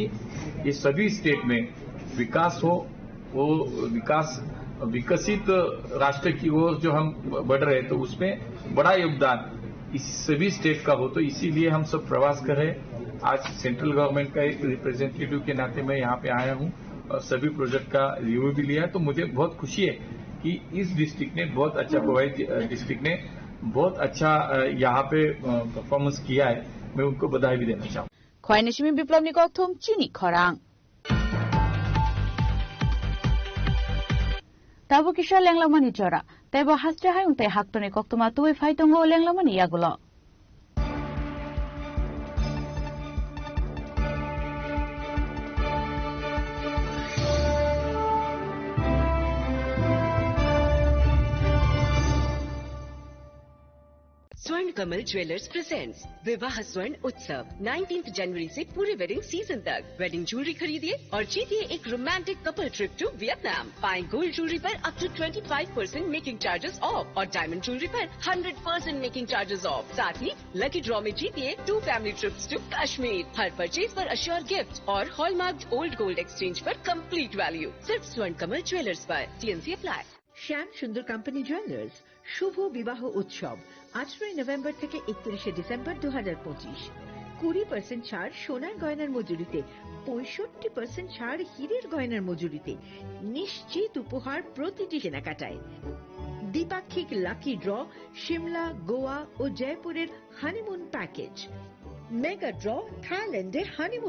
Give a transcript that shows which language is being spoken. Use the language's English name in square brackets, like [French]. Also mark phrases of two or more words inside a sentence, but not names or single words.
[Hindi] ये सभी स्टेट में विकास हो वो विकसित राष्ट्र की ओर जो हम बढ़ रहे हैं तो उसमें बड़ा योगदान इस सभी स्टेट का हो तो इसीलिए हम सब प्रवास कर रहे हैं आज [English] central government [Hindi] का एक रिप्रेजेंटेटिव के नाते मैं यहाँ पे आया हूँ और सभी प्रोजेक्ट का रिव्यू भी लिया है तो मुझे बहुत खुशी है कि इस डिस्ट्रिक्ट ने बहुत अच्छा कोवाई डिस्ट्रिक्ट ने बहुत अच्छा यहाँ पे परफॉर्मेंस किया है मैं उनको बधाई भी देना चाहूँ [Kok Borok] खयनिशिमी विप्लव निकथुम चीनी खरांग ताबो किशा लेंगलामनि जरा तैबो हास्टे हाय उन्ते हाक्तने कक्तमा तुवे फाइतंगो लेंगलामनि यागुलो [Hindi] स्वर्ण कमल ज्वेलर्स प्रेजेंट्स विवाह स्वर्ण उत्सव 19 जनवरी से पूरे [English] wedding season [Hindi] तक [English] wedding jewellery [Hindi] खरीदिए और जीतिए एक [English] romantic couple trip to Vietnam [Hindi] पाएं [English] gold jewellery [Hindi] पर [English] up to 25% making charges off [Hindi] और [English] diamond jewellery [Hindi] पर [English] 100% making charges off [Hindi] साथ ही [English] lucky draw [Hindi] में जीतिए [English] 2 family trips to Kashmir [Hindi] हर परचेज पर [English] assured gift [Hindi] और [English] hallmarked old gold exchange [Hindi] पर [English] complete value [Hindi] सिर्फ स्वर्ण कमल ज्वेलर्स पर [English] TnC apply [Bangla] শ্যাম সুন্দর কোম্পানি জুয়েলার্স শুভ বিবাহ উৎসব 18 নভেম্বর থেকে 31 ডিসেম্বর 2025 20% ছাড় সোনার গয়নার মজুরিতে 65% ছাড় হীরের গয়নার মজুরিতে নিশ্চিত উপহার প্রতিটি কেনাকাটায় দ্বিপাক্ষিক [English] lucky draw [Bangla] শিমলা গোয়া ও জয়পুরের [English] honeymoon package mega draw [Bangla] থাইল্যান্ডে হানিমুন